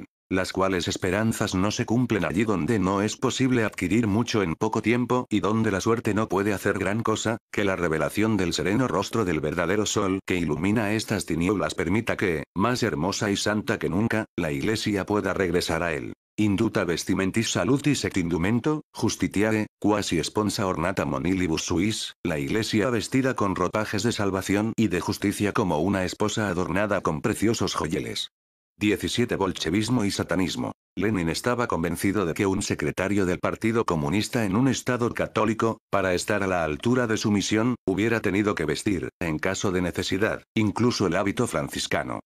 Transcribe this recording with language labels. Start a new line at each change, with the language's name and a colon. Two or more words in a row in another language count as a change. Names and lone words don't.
Spanish: Las cuales esperanzas no se cumplen allí donde no es posible adquirir mucho en poco tiempo y donde la suerte no puede hacer gran cosa, que la revelación del sereno rostro del verdadero sol que ilumina estas tinieblas permita que, más hermosa y santa que nunca, la Iglesia pueda regresar a él.
Latin: Induta vestimentis salutis et indumento, justitiae, quasi sponsa ornata monilibus suis,
Spanish: la Iglesia vestida con ropajes de salvación y de justicia como una esposa adornada con preciosos joyeles. 17. Bolchevismo y satanismo. Lenin estaba convencido de que un secretario del Partido Comunista en un estado católico, para estar a la altura de su misión, hubiera tenido que vestir, en caso de necesidad, incluso el hábito franciscano.